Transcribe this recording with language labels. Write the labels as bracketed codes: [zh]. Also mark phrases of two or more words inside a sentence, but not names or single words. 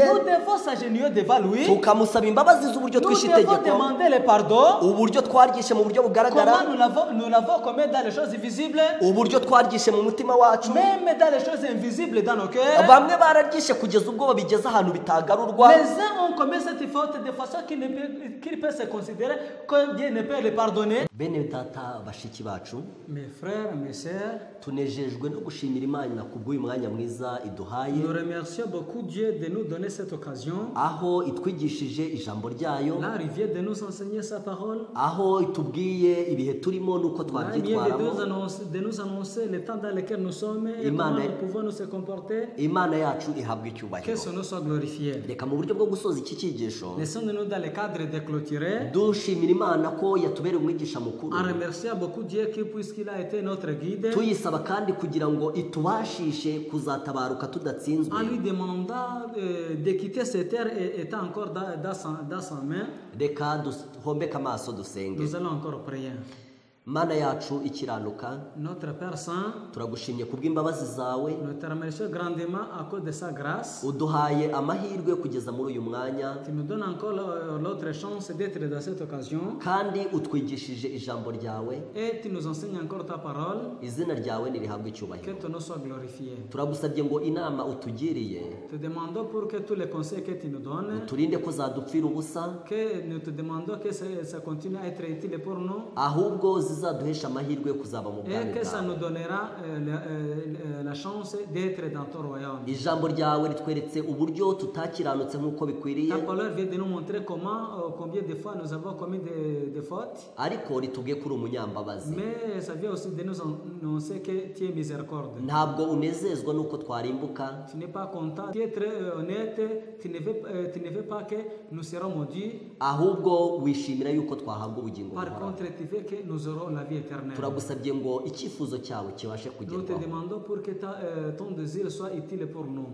[fr] Nous devons s'agenouiller devant lui. [rw] tukamusaba imbabazi z'uburyo [fr] Nous [rw] twishe [fr] devons [rw] itegeko, [fr] demander le pardon. [rw] uburyo twaryishe mu buryo bugaragara, [fr] Comment nous l'avons commis dans les choses visibles, [rw] uburyo twaryishe mu mutima wacu, [fr] même dans les choses invisibles dans nos cœurs. [rw] bamwe bararyishe kugeza ubwo babigeze ahantu bitagarurwa, [fr] Les uns ont commis cette faute de façon qu'ils peuvent se considérer que Dieu ne peut les pardonner. [rw] bene data bashiki bacu, [fr] Mes frères, mes sœurs, [rw] tunejejwe no gushimira Imana kubw'uyu mwanya mwiza iduhaye, [fr] nous remercions beaucoup Dieu de nous donner cette occasion. [rw] aho itwigishije ijambo ryayo, [fr] Là, il vient de nous enseigner sa parole. [rw] aho itubwiye ibihe turimo n'uko [fr] Là, il vient [rw] twabyitwaramo. [fr] de nous annoncer le temps dans lequel nous sommes et [rw] Imana- [fr] comment nous pouvons nous se comporter. [rw] Imana yacu ihabwa [fr] Que [rw] icyubahiro. [fr] son nom soit glorifié. [rw] reka mu buryo bwo gusoza iki cyigisho [fr] Laissons-nous dans le cadre de clôturer [rw] dushimira Imana ko yatubereye umwigisha mukuru, [fr] en remerciant beaucoup Dieu puisqu'il a été notre guide, [rw] tuyisaba kandi kugira ngo itubashishe kuzatabaruka tudatsinzwe, [fr] en lui demandant de quitter cette terre étant encore dans sa main. [rw] reka duhombeke amaso dusenge. [fr] Nous allons encore prier. [rw] Mana yacu ikiranuka, [fr] Notre Père Saint, [rw] turagushimye kubw'imbabazi zawe, [fr] nous te remercions grandement à cause de sa grâce. [rw] uduhaye amahirwe yo kugeza muri uyu mwanya, [fr] Tu nous donnes encore l'autre chance d'être dans cette occasion. [rw] kandi utwigishije ijambo ryawe. [fr] Et tu nous enseignes encore ta parole. [rw] Izina ryawe nirihabwe [fr] Que [rw] icyubahiro. [fr] ton nom soit glorifié. [rw] Turagusabye ngo inama utugiriye [fr] Te demandons pour que tous les conseils que tu nous donnes, [rw] uturinde ko zadupfira ubusa, [fr] que nous te demandons que ça continue à être utile pour nous [rw] ahubwo zizaduhesha amahirwe yo kuzaba mu bwami [fr] et que ça [rw] bwawe. [fr] nous donnera la chance d'être dans ton royaume. [rw] Ijambo ryawe ritweretse uburyo tutakiranutse nk'uko bikwiriye, [fr] Ta parole vient de nous montrer combien de fois nous avons commis des fautes, [rw] ariko ritubwiye ko uri umunyambabazi. [fr] mais ça vient aussi de nous annoncer que tu es miséricorde. [rw] Ntabwo unezezwa n'uko twarimbuka, [fr] Tu n'es pas content, tu es très honnête, tu ne veux pas que nous serons maudits. [rw] ahubwo wishimira yuko twahabwa ubugingo [fr] Par [rw] buhoraho. [fr] contre, tu veux que nous aurons la vie éternelle. [rw] Turagusabye ngo icyifuzo cyawe kibashe [fr] Nous te [rw] kugerwaho, [fr] demandons pour que ton désir soit utile pour nous.